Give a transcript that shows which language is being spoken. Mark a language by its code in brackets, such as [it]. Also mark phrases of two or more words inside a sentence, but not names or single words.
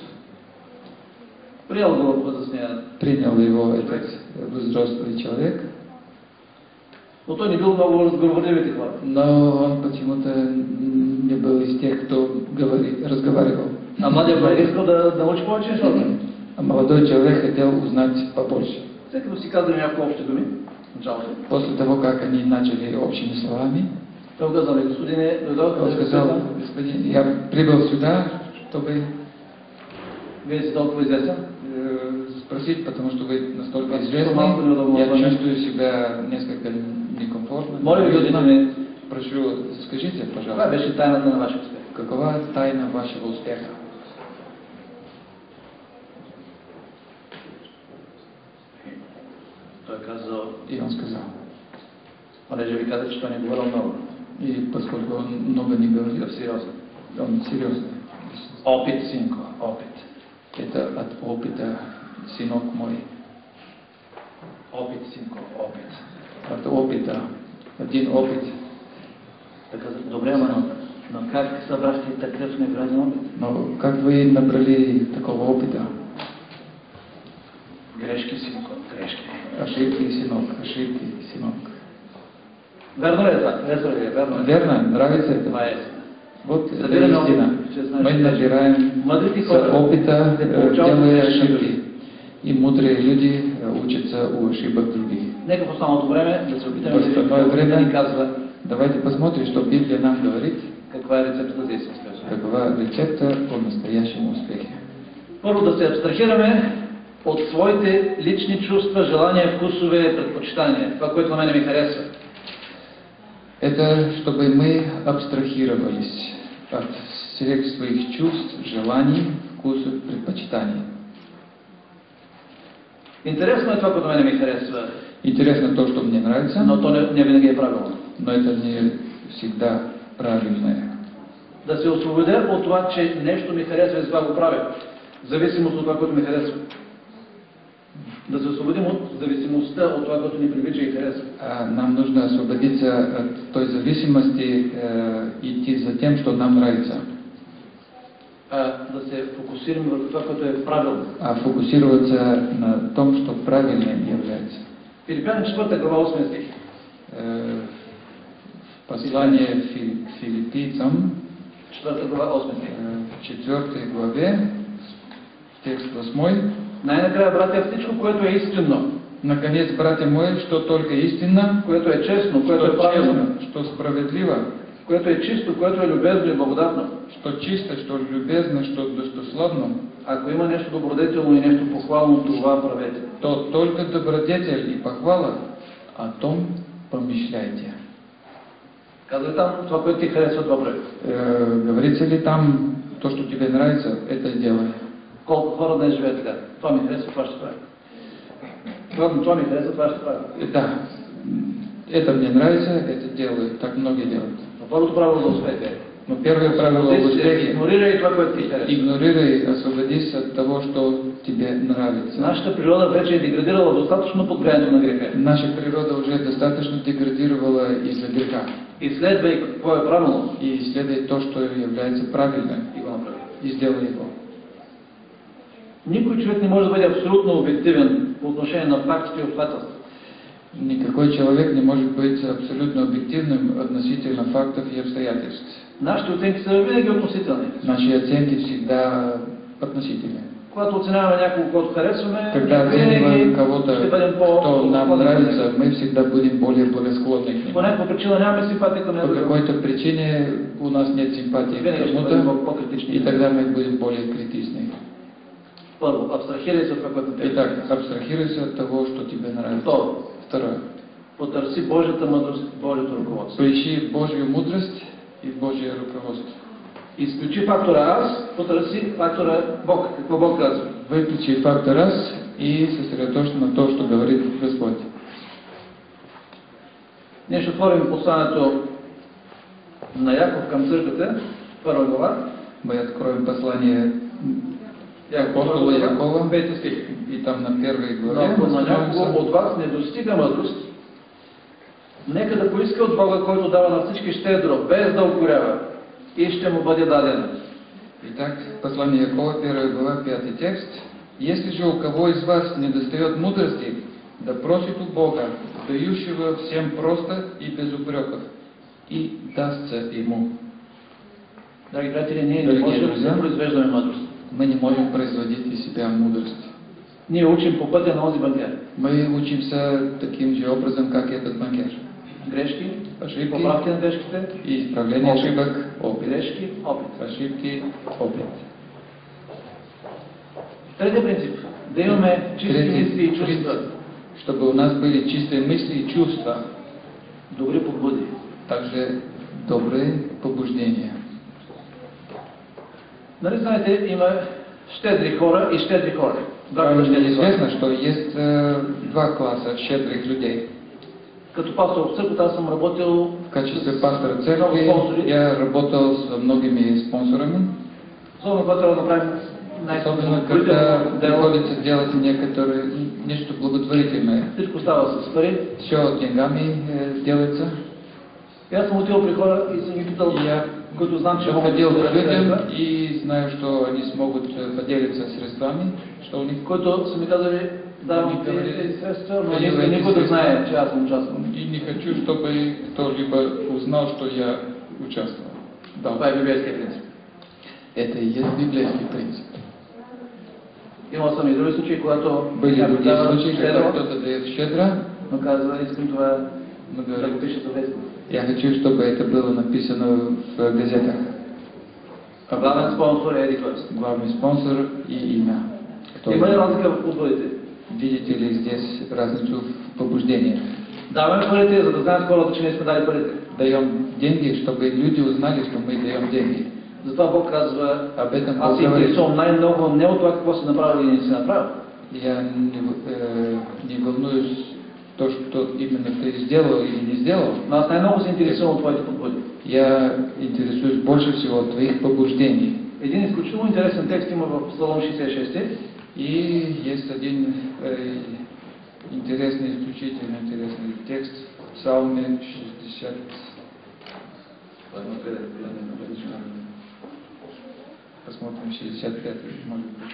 [bg] Приел го възрастния, [ru] Принял его этот взрослый человек, [bg] но той не бил много разговорливите хора. [ru] но он почему-то не был из тех, кто разговаривал. [bg] А младия банкер искал да научи повече нещата. [ru] А молодой человек хотел узнать побольше. [bg] След като си казали няколко общи думи, в началото, [ru] После того, как они начали общими словами, [bg] той казал: господине, дойдох [ru] он [bg] да ви [ru] сказал: [bg] питам, [ru] господин, я прибыл сюда, чтобы [bg] вие сте толкова известен, [ru] спросить, потому что вы настолько [bg] Малко [ru] известны, [bg] неудобно [ru] я было. чувствую себя несколько некомфортно. [bg] моля ви, дойдете ми. [ru] Прошу, скажите, [bg] Това [ru] пожалуйста, [bg] беше тайната на вашия успех. [ru] какова тайна вашего успеха? [bg] Той казал, [ru] И он сказал. [bg] понеже ви казах, че той не говорил много. [ru] И поскольку он много не говорил, [bg] Сериозно. [ru] он серьезный. [bg] Опит, синко, опит. [ru] Это от опыта, сынок мой. [bg] Опит, синко, опит. [ru] От опыта. Один опыт. [bg] Той каза: добре, но как събрахте такъв невероятен опит? [ru] Но как вы набрали такого опыта? [bg] Грешки, синко, грешки. [ru] Ошибки, сынок, ошибки, сынок. [bg] Верно ли е това? Харесва ли е? Верно е. [ru] Верно? Нравится это? [bg] Това е. [ru] Вот это [bg] Забираме [ru] истина. опыт, [bg] че знаеш, [ru] Мы [bg] че [ru] набираем [bg] мъдрите [ru] с [bg] хора [ru] опыта, [bg] не получават [ru] делая [bg] грешки [ru] ошибки. [bg] други. [ru] И мудрые люди учатся у ошибок других. [bg] Нека в останалото време да се опитаме [ru] В остальное [bg] да [ru] время [bg] ни казва [ru] давайте посмотрим, что Библия нам говорит, [bg] каква е рецептата за истинска успех. [ru] какова рецепта по настоящему успеху. [bg] Първо, да се абстрахираме от своите лични чувства, желания, вкусове, предпочитания. Това, което на мене ми харесва. [ru] Это чтобы мы абстрахировались от всех своих чувств, желаний, вкусов, предпочитаний. [bg] Интересно е това, което на мене ми харесва, [ru] Интересно то, что мне нравится, [bg] но то не винаги е правилно. [ru] но это не всегда правильное. [bg] Да се освободя от това, че нещо ми харесва и за това го правя. В зависимост от това, което ми харесва. Да се освободим от зависимостта от това, което ни привлича и харесва. [ru] Нам нужно освободиться от той зависимости, идти за тем, что нам нравится. [bg] Да се фокусираме върху това, което е правилно. [ru] А фокусироваться на том, что правильно является. [bg] Филипяни 4 глава 8 стих. [ru] В послании к филиппийцам, [bg] 4 глава 8 стих. [ru] в 4 главе, текст 8. [bg] Най-накрая, братя, всичко, което е истинно, [ru] Наконец, братья мои, что только истинно, [bg] което е честно, което е правилно, [ru] что справедливо, [bg] което е чисто, което е любезно и благодатно, [ru] что чисто, что любезно, что достославно, [bg] ако има нещо добродетелно и нещо похвално, това правете. [ru] то только добродетель и похвала, о том помышляйте. [bg] Казва там, това, което ти харесва, това прави. [ru] Говорится ли там, то, что тебе нравится, это делай. [bg] Колко хора днес живеят така? Това ми харесва, това ще прави. Това ми харесва, това ще прави. [ru] Да, это мне нравится, это делаю, так многие делают. [bg] Но първото правило за успех е: [ru] Но первое правило успеха: [bg] игнорирай това, което ти харесва. [ru] игнорируй, освободись от того, что тебе нравится. [bg] Нашата природа вече е деградирала достатъчно под влиянието на греха. [ru] Наша природа уже достаточно деградировала из-за греха. [bg] Изследвай какво е правилно [ru] И исследуй то, что является правильным, [bg] и го направи. [ru] и сделай его. [bg] Никой човек не може да бъде абсолютно обективен по отношение на фактите и обстоятелства. [ru] Никакой человек не может быть абсолютно объективным относительно фактов и обстоятельств. [bg] Нашите оценки са винаги относителни. [ru] Наши оценки всегда относительны. [bg] Когато оценяваме някого, който харесваме, [ru] Когда [bg] винаги [ru] оцениваем кого-то, [bg] ще бъдем [ru] кто нам нравится, мы всегда будем более благосклонны к [bg] По [ru] нему. [bg] някаква причина нямаме симпатия към [ru] По [bg] него. [ru] какой-то причине у нас нет симпатии к [bg] Винаги ще бъдем [ru] кому-то, [bg] по-критични. [ru] и тогда мы будем более критичны. [bg] Първо, абстрахирай се от това, което те [ru] Итак, абстрахируйся от того, что тебе нравится. [bg] Второ, [ru] Второе. [bg] потърси Божията мъдрост, Божието ръководство. [ru] Поищи Божью мудрость и Божие руководство. [bg] Изключи фактора аз, потърси фактора Бог. Какво Бог казва? [ru] Выключи фактор раз и сосредоточься на то, что говорит Господь. [bg] Ние ще отворим посланието на Яков към църквата, първа глава. [ru] Мы откроем послание апостола Якова, [bg] 5 стих. [ru] и там на первой [bg] Но [ru] главе [bg] ако на [ru] остановимся. [bg] някого от вас не достига мъдрост, нека да поиска от Бога, който дава на всички щедро, без да укорява, и ще му бъде дадено. [ru] Итак, послание Якова, 1 глава, 5 текст. «Если же у кого из вас не достает мудрости, да просит у Бога, дающего всем просто и без упреков, и дастся ему». [bg] Драги приятели, ние не [ru] Дорогие [bg] можем [ru] друзья, [bg] да произвеждаме мъдрост. [ru] Мы не можем производить из себя мудрость. [bg] Ние учим по пътя на онзи банкер. [ru] Мы учимся таким же образом, как этот банкер. [bg] Грешки, [ru] Ошибки [bg] поправки на грешките, [ru] и исправление Опыт. ошибок, опыт. [bg] грешки, опит. [ru] Ошибки, опыт. [bg] Трети принцип. Да имаме чисти [ru] Третий [bg] мисли и чувства, [ru] принцип, чтобы у нас были чистые мысли и чувства, [bg] добри подбуди. [ru] также добрые побуждения. [bg] Нали знаете, има щедри хора и щедри хора. [ru] Два Правильно [bg] щедри хора. [ru] известно, что есть два класса щедрых людей. [bg] Като пастор в църквата аз съм работил [ru] В качестве [bg] с [ru] пастора [bg] много [ru] церкви [bg] спонсори. [ru] я работал с многими спонсорами, [bg] Особено когато трябва да направим [ru] особенно когда [bg] най-добрително дело. [ru] приходится делать нечто благотворительное. [bg] Всичко става с пари. [ru] Все деньгами делается. [bg] И аз съм отил при хора и съм ги питал, [ru] И я [bg] които знам, че могат [ru] подходил [bg] да [ru] к людям [bg] средства, [ru] и знаю, что они смогут поделиться средствами, что у них [bg] които са ми казали, давам [ru] Они говорили, [bg] тези средства, но [ru] да [bg] не искам [ru] давайте [bg] никой да [ru] средства. [bg] знае, че аз съм участвал. [ru] и не хочу, чтобы кто-либо узнал, что я участвовал. [bg] Да, Това е библейския принцип. [ru] это и есть библейский принцип. [bg] Имал съм и други случаи, когато [ru] Были [bg] някой [ru] другие [bg] дава [ru] случаи, когда [bg] щедро, [ru] кто-то дает щедро, [bg] но казва, искам това [ru] но [bg] да го [ru] говорит, [bg] пише за вестник. [ru] я хочу, чтобы это было написано в газетах. [bg] Главен спонсор е Еди Кърст. [ru] Главный спонсор и имя. Кто [bg] Има ли [ru] это? [bg] разлика в подбудите? [ru] Видите ли здесь разницу в побуждении? [bg] Даваме парите, за да знаят хората, че не сме дали парите. [ru] Даем деньги, чтобы люди узнали, что мы даем деньги. [bg] Затова Бог казва, [ru] Об этом [bg] аз [ru] Бог [bg] се [ru] говорит. [bg] интересувам най-много не от това какво си направил или не си направил. [ru] Я не волнуюсь то, что именно ты сделал или не сделал. [bg] Но аз най-много се интересувам от твоите подбуди. [ru] Я интересуюсь больше всего от твоих побуждений. [bg] Един изключително интересен текст има в Псалом 66. [ru] И есть один интересный, исключительно интересный текст в Псалме 60. Посмотрим 65, может быть.